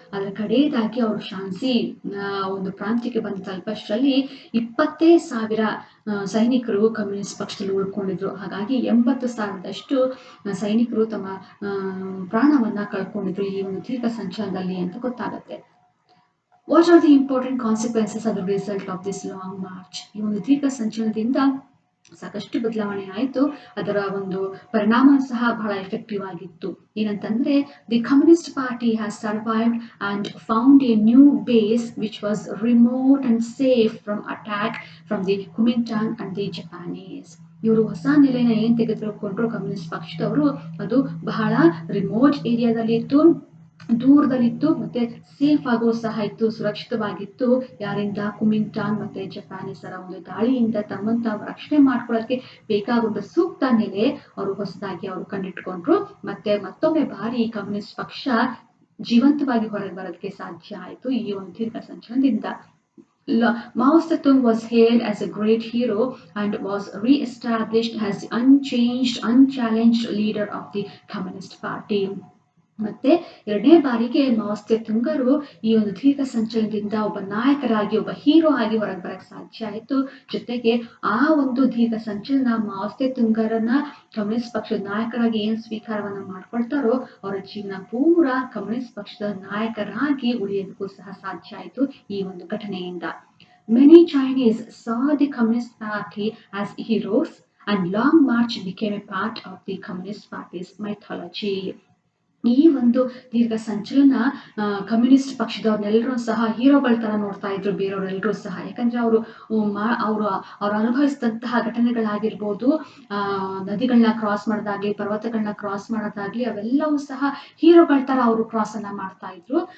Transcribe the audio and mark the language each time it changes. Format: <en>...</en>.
<kn>ಅದರ ಕಡೆಯದಾಗಿ ಅವರು ಶಾನ್ಸಿ ಒಂದು ಪ್ರಾಂತ್ಯಕ್ಕೆ ಬಂದು ತಲುಪಷ್ಟರಲ್ಲಿ 20,000 ಸೈನಿಕರು ಕಮ್ಯುನಿಸ್ಟ್ ಪಕ್ಷದಲ್ಲಿ ಉಳ್ಕೊಂಡಿದ್ರು. ಹಾಗಾಗಿ 80,000ದಷ್ಟು ಸೈನಿಕರು ತಮ್ಮ ಪ್ರಾಣವನ್ನ ಕಳ್ಕೊಂಡಿದ್ರು ಈ ಒಂದು ದೀರ್ಘ ಸಂಚಲನದಲ್ಲಿ ಅಂತ ಗೊತ್ತಾಗತ್ತೆ.</kn> <en>What are the important consequences as a result of this long march?</en> <kn>ಈ ಒಂದು ದೀರ್ಘ ಸಂಚಲನದಿಂದ ಸಾಕಷ್ಟು ಬದಲಾವಣೆ ಆಯಿತು. ಅದರ ಒಂದು ಪರಿಣಾಮ ಸಹ ಬಹಳ ಎಫೆಕ್ಟಿವ್ ಆಗಿತ್ತು. ಏನಂತಂದ್ರೆ</kn> <en>The communist party has survived and found a new base which was remote and safe from attack from the Kuomintang and the Japanese.</en> <kn>ಇವರು ಹೊಸ ನೆಲೆನ ಏನ್ ತೆಗೆದುಕೊಂಡ್ರು ಕಮ್ಯುನಿಸ್ಟ್ ಪಕ್ಷದವರು, ಅದು ಬಹಳ ರಿಮೋಟ್ ಏರಿಯಾದಲ್ಲಿ ಇತ್ತು, ದೂರದಲ್ಲಿತ್ತು, ಮತ್ತೆ ಸೇಫ್ ಆಗೋ ಸಹ ಇತ್ತು, ಸುರಕ್ಷಿತವಾಗಿತ್ತು. ಯಾರಿಂದ? ಕುಮಿಂಟಾನ್ ಮತ್ತೆ ಜಪಾನೀಸರ ಒಂದು ದಾಳಿಯಿಂದ ತಮ್ಮನ್ನು ತಾವು ರಕ್ಷಣೆ ಮಾಡ್ಕೊಳ್ಳೋಕೆ ಬೇಕಾಗುವಂತ ಸೂಕ್ತ ನೆಲೆ ಅವರು ಹೊಸದಾಗಿ ಅವರು ಕಂಡಿಟ್ಕೊಂಡ್ರು. ಮತ್ತೆ ಮತ್ತೊಮ್ಮೆ ಬಾರಿ ಕಮ್ಯುನಿಸ್ಟ್ ಪಕ್ಷ ಜೀವಂತವಾಗಿ ಹೊರಗೆ ಬರೋದಕ್ಕೆ ಸಾಧ್ಯ ಆಯಿತು ಈ ಒಂದು ದೀರ್ಘ ಸಂಚಲನದಿಂದ.</kn> <en>Mao Zedong was hailed as a great hero and was re-established as the unchallenged leader of the Communist Party.</en> <kn>ಮತ್ತೆ ಎರಡನೇ ಬಾರಿಗೆ ಮಾವೋ ಸೆತುಂಗರು ಈ ಒಂದು ದೀರ್ಘ ಸಂಚಲನದಿಂದ ಒಬ್ಬ ನಾಯಕರಾಗಿ, ಒಬ್ಬ ಹೀರೋ ಆಗಿ ಹೊರಗೆ ಬರಕ್ಕೆ ಸಾಧ್ಯ ಆಯಿತು. ಜೊತೆಗೆ ಆ ಒಂದು ದೀರ್ಘ ಸಂಚಲನ ಮಾವೋ ಸೆತುಂಗರನ್ನ ಕಮ್ಯುನಿಸ್ಟ್ ಪಕ್ಷದ ನಾಯಕರಾಗಿ ಏನ್ ಸ್ವೀಕಾರವನ್ನ ಮಾಡ್ಕೊಳ್ತಾರೋ ಅವರ ಜೀವನ ಪೂರ ಕಮ್ಯುನಿಸ್ಟ್ ಪಕ್ಷದ ನಾಯಕರಾಗಿ ಉಳಿಯೋದಕ್ಕೂ ಸಹ ಸಾಧ್ಯ ಆಯಿತು ಈ ಒಂದು ಘಟನೆಯಿಂದ.</kn> <en>Many Chinese saw the Communist Party as heroes and Long March became a part of the Communist Party's mythology.</en> <kn>ಈ ಒಂದು ದೀರ್ಘ ಸಂಚಲನ ಕಮ್ಯುನಿಸ್ಟ್ ಪಕ್ಷದವ್ರನ್ನೆಲ್ಲರೂ ಸಹ ಹೀರೋಗಳ ತರ ನೋಡ್ತಾ ಇದ್ರು ಬೇರೆಯವರೆಲ್ಲರೂ ಸಹ. ಯಾಕಂದ್ರೆ ಅವರು ಅನುಭವಿಸಿದಂತಹ ಘಟನೆಗಳಾಗಿರ್ಬೋದು, ನದಿಗಳನ್ನ ಕ್ರಾಸ್ ಮಾಡೋದಾಗ್ಲಿ, ಪರ್ವತಗಳನ್ನ ಕ್ರಾಸ್ ಮಾಡೋದಾಗ್ಲಿ, ಅವೆಲ್ಲವೂ ಸಹ ಹೀರೋಗಳ ತರ ಅವರು ಕ್ರಾಸ್ ಅನ್ನ ಮಾಡ್ತಾ ಇದ್ರು.</kn>